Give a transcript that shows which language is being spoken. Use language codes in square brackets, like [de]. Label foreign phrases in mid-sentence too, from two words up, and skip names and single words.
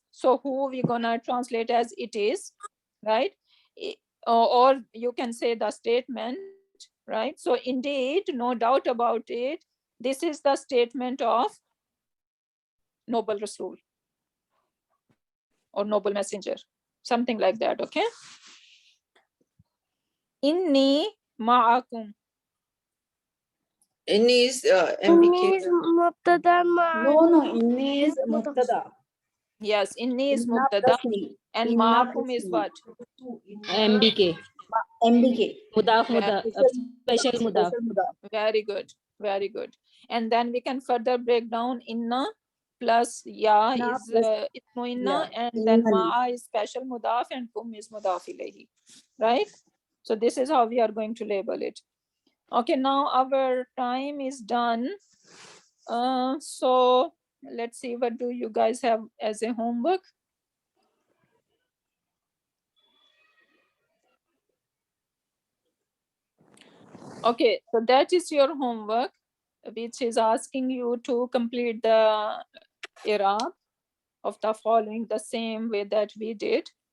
[en] So who we gonna translate as it is, right? Or you can say the statement, right? So indeed, no doubt about it, this is the statement of noble Rasul or noble messenger, something like that, okay? [ar] Inni ma'akum. [en] Inni is [ar] Inni MBK. [en] is mubtada No, inni is mubtada. Yes, inni is [ar] Inna mubtada [en] plus me. and [ar] Inna ma'akum [en] plus is me. what? MBK. MBK. [ar] Mudaf, special mudaf. Special mudaf. [en] Very good, very good. And then we can further break down inna plus ya [ar] Inna [en] is plus [ar] ismu inna, ya. [en] and then [ar] Inna. [en] ma'a is special mudaf and kum is [ar] mudaf ilayhi, [en] right? So this is how we are going to label it. Okay, now our time is done. So let's see, what do you guys have as a homework? Okay, so that is your homework, which is asking you to complete the i'rab of the following the same way that we did.